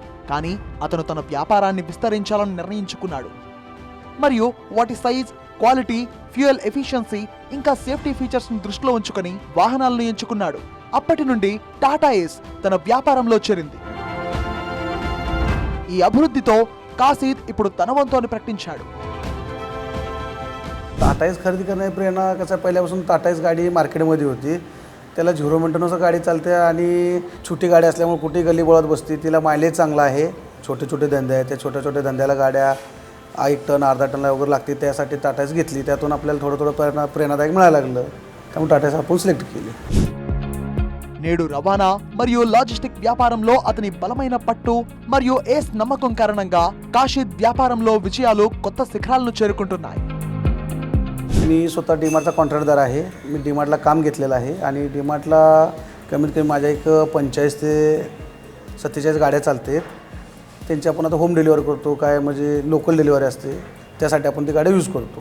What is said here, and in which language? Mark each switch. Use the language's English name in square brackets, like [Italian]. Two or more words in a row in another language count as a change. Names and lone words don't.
[Telugu] కానీ అతను తన వ్యాపారాన్ని విస్తరించాలని నిర్ణయించుకున్నాడు మరియు వాటి [English] size, quality, fuel efficiency [Telugu] ఇంకా [English] safety features [Telugu] ను దృష్టిలో ఉంచుకొని వాహనాలను ఎంచుకున్నాడు. అప్పటి నుండి టాటా ఏస్ తన వ్యాపారంలో చేరింది. ఈ అభివృద్ధితో కాసిద్ ఇప్పుడు తన వంతు అని ప్రకటించాడు. [Marathi] टाटा एस खरेदी करण्याची प्रेरणा कसं पहिल्यापासून टाटा एस गाडी मार्केटमध्ये होती. त्याला 0 मेंटेनन्सवर गाडी चालते आणि छोटी गाडी असल्यामुळे कुठेही गल्ली बोळात बसते. तिला मायलेज चांगला आहे. छोटे छोटे धंदे आहेत, त्या छोट्या छोट्या धंद्याला गाड्या 1 टन अर्धा टनला वगैरे लागते. त्यासाठी टाटा एस घेतली. त्यातून आपल्याला थोडं थोडं प्रेरणादायक मिळायला लागलं. त्यामुळे टाटा एस आपण सिलेक्ट केली. [Telugu] నేడు రవాణా మరియు లాజిస్టిక్ వ్యాపారంలో అతని బలమైన పట్టు మరియు ఏస్ నమ్మకం కారణంగా కాషిద్ వ్యాపారంలో విజయాలు కొత్త శిఖరాలను చేరుకుంటున్నాయి. [Marathi] मी स्वतः डीमार्टचा कॉन्ट्रॅक्टदार आहे. मी डीमार्टला काम घेतलेलं आहे आणि डीमार्टला कमीत कमी माझ्या एक 45 ते 47 गाड्या चालते. त्यांची आपण आता [English] home delivery [Marathi] करतो. काय म्हणजे [English] local delivery [Marathi] असते, त्यासाठी आपण ती गाडी यूज करतो.